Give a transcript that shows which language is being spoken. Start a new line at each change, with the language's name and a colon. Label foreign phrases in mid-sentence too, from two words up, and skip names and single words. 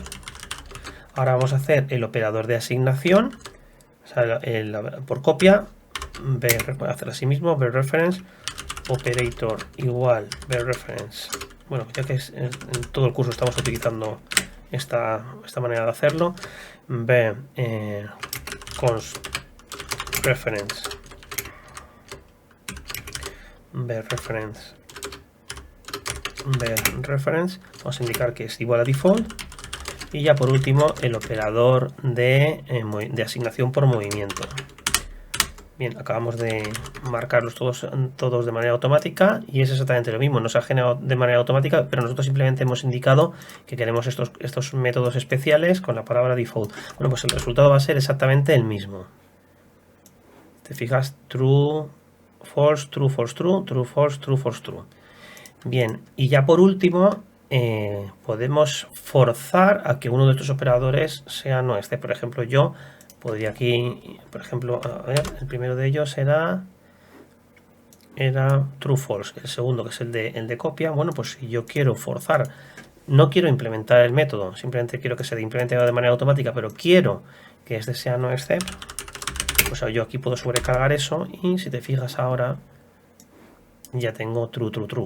Spanish: Ahora vamos a hacer el operador de asignación, o sea, por copia, hacer así mismo,
English: b-reference, operator
Spanish: igual b-reference. Bueno, ya que en todo el curso estamos utilizando esta manera de hacerlo,
English: b const reference, b-reference,
Spanish: vamos a indicar que es igual a default, y ya por último el operador de asignación por movimiento. Bien, acabamos de marcarlos todos de manera automática y es exactamente lo mismo, nos ha generado de manera automática, pero nosotros simplemente hemos indicado que queremos estos métodos especiales con la palabra default. Bueno, pues el resultado va a ser exactamente el mismo. Te fijas,
English: true, false, true, false, true, true, false, true, false, true.
Spanish: Bien, y ya por último podemos forzar a que uno de estos operadores sea no este. Por ejemplo, yo podría aquí, por ejemplo, a ver, el primero de ellos era
English: true false,
Spanish: el segundo que es el de copia. Bueno, pues si yo quiero forzar, no quiero implementar el método, simplemente quiero que se implemente de manera automática, pero quiero que este sea
English: no except,
Spanish: pues yo aquí puedo sobrecargar eso y si te fijas ahora ya tengo
English: true, true, true.